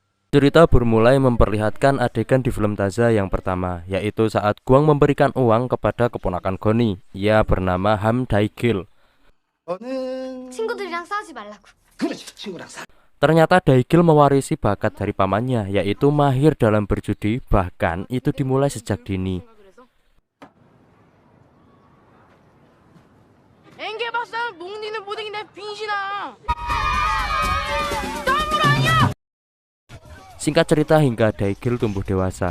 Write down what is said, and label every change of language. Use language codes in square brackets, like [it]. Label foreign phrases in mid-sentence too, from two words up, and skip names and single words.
[id] Cerita bermulai memperlihatkan adegan di film Taza yang pertama, yaitu saat Guang memberikan uang kepada keponakan Goni. Ia bernama Ham Daigil. [ko] 친구들이랑 싸우지 말라고. [id] Ternyata Daigil mewarisi bakat dari pamannya, yaitu mahir dalam berjudi, bahkan itu dimulai sejak dini. Singkat cerita hingga Daigil tumbuh dewasa.